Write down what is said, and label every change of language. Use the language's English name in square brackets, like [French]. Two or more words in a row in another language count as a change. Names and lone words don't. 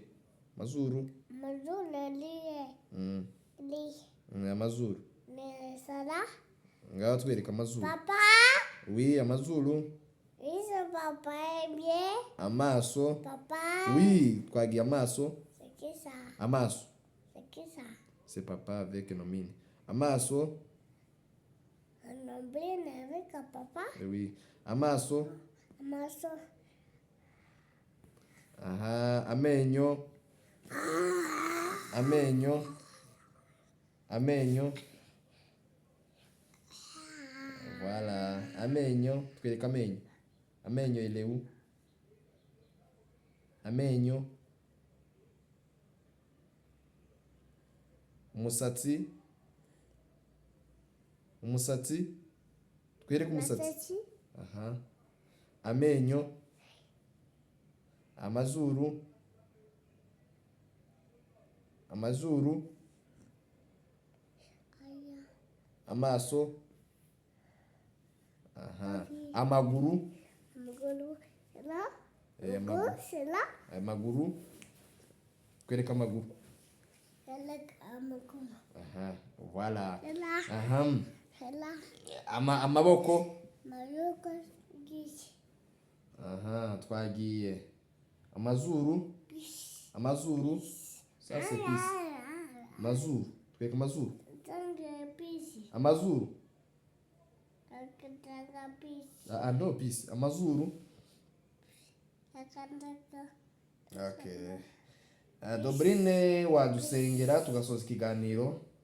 [Kinyarwanda] Amazuru ni sala. Ngaho twereka amazuru. Papa. Oui, amazuru. [French] Papa bien. [Kinyarwanda] Amaso. Papa. Oui, twagiye amaso. [French] C'est qui ça? [Kinyarwanda] Amaso. [French] C'est qui ça? C'est papa avec nomine. Amaso. Un nombril avec un papa. Oui. [Kinyarwanda] Amaso. Amaso. Aha, amenyo. Amenyo. Voilà, amenyo, twereka amenyo. [French] Amenyo il est où? [Kinyarwanda] Amenyo. Umusatsi. Twereka umusatsi. Aha. Amenyo. Amazuru. Amaso. Aha. Amaguru. [French] C'est là. [Kinyarwanda] Amaguru. [French] C'est là. [Kinyarwanda] Amaguru. Twereka amaguru. [French] C'est là. Amaguru. [Kinyarwanda] Aha. Voilà. [French] C'est là. [Kinyarwanda] Aha. [French] C'est là. [Kinyarwanda] Amaboko. Amaboko gisi. Aha, twagiye. Amazuru. [French] Ça c'est pisse. [Kinyarwanda] Amazuru. Twereka amazuru. Amazuru. No pisse. Amazuru. Okay. Dobrine, wadusengera tugasoza ikiganiro.